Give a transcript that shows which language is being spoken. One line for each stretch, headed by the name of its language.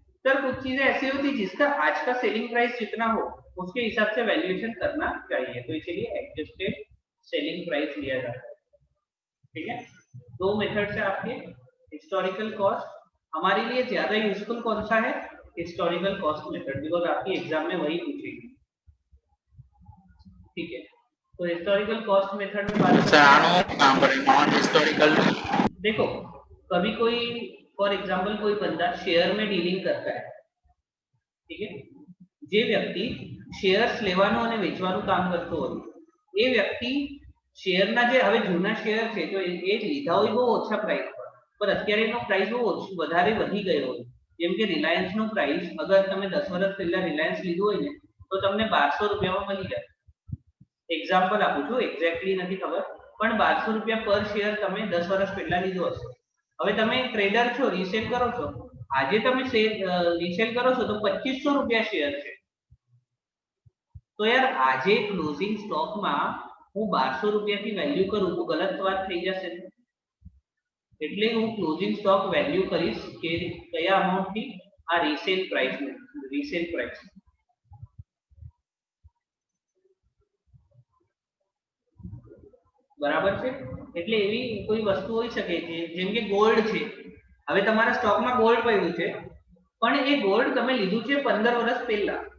Hindi: Sir कुछ चीजें ऐसी होती है जिसका आज का सेलिंग प्राइस जितना हो उसके हिसाब से वैल्यूएशन करना चाहिए, तो इसीलिए एडजस्टेड सेलिंग प्राइस लिया जाता है, ठीक है। दो मेथड से आपके हिस्टोरिकल कॉस्ट, हमारे लिए ज्यादा यूजफुल कौन सा है? हिस्टोरिकल कॉस्ट मेथड, बिकॉज आपकी एग्जाम में वही पूछेगी, ठीक है। तो हिस्टोरिकल कॉस्ट मेथड में बात करते हैं
English: Non historical.
Hindi: देखो कभी कोई फॉर एग्जांपल कोई बंदा शेयर में डीलिंग करता है, ठीक है,
Gujarati: જે વ્યક્તિ શેર્સ લેવાનો અને વેચવાનું કામ કરતો હોય એ વ્યક્તિ શેરના જે હવે જૂના શેર છે તો એ લીધા હોય બહુ ઓછા પ્રાઇસ પર અત્યારે એનો પ્રાઇસ બહુ વધારે વધી ગયો હોય, જેમ કે રિલાયન્સ નો પ્રાઇસ અગર તમે 10 વર્ષ પહેલા રિલાયન્સ લીધું હોય ને તો તમને 1200 રૂપિયામાં મળી જાય। એક્ઝામ્પલ આપું છું, એક્ઝેક્ટલી નથી ખબર, પણ 1200 રૂપિયા પર શેર તમે 10 વર્ષ પહેલા લીધો હશે। હવે તમે ટ્રેડર છો, રીસેલ કરો છો, આજે તમે રીસેલ કરો છો તો 2500 રૂપિયા શેર છે, तो यार આજે ક્લોઝિંગ સ્ટોક માં હું 1200 રૂપિયા
Hindi: की वैल्यू करूं तो गलत बात
Gujarati: થઈ જશે। એટલે હું ક્લોઝિંગ સ્ટોક વેલ્યુ કરીશ કે કયા અમાઉન્ટ થી આ રીસેલ પ્રાઇસ બરાબર છે એટલે એવી કોઈ વસ્તુ હોઈ શકે છે જેમ કે ગોલ્ડ છે હવે તમારા સ્ટોકમાં ગોલ્ડ પડ્યું છે પણ એ ગોલ્ડ તમે લીધું છે 15 વર્ષ પહેલા